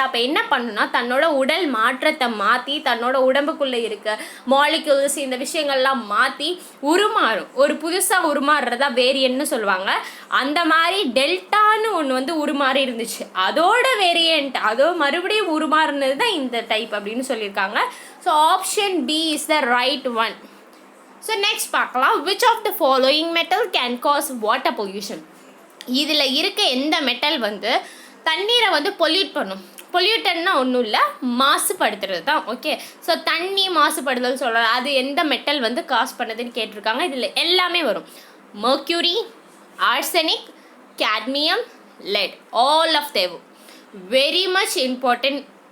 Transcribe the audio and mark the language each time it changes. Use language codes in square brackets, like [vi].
[ta] அப்போ என்ன பண்ணுன்னா தன்னோட உடல் மாற்றத்தை மாற்றி தன்னோட உடம்புக்குள்ளே இருக்க மாலிக்யூல்ஸ் இந்த விஷயங்கள்லாம் மாற்றி உருமாறும். ஒரு புதுசாக உருமாறுறதா வேரியன்ட்னு சொல்லுவாங்க. அந்த மாதிரி டெல்டான்னு ஒன்று வந்து உருமாறி இருந்துச்சு, அதோட வேரியன்ட் அதோ மறுபடியும் உருமாறுனது தான் இந்த டைப் அப்படின்னு சொல்லியிருக்காங்க. [en] So option B is the right one. [ta] So next பார்க்கலாம், [en] which of the following metal can cause water pollution? [ta] இதில் இருக்க எந்த மெட்டல் வந்து தண்ணீரை வந்து பொல்யூட் பண்ணும்? பொல்யூட்டன்னா ஒன்றும் இல்லை, மாசுபடுத்துறது தான். ஓகே, ஸோ தண்ணி மாசுபடுதல் சொல்கிறோம், அது எந்த மெட்டல் வந்து காஸ் பண்ணுதுன்னு கேட்டிருக்காங்க. இதில் எல்லாமே வரும். [en] mercury, arsenic, cadmium, lead, all of them very much important.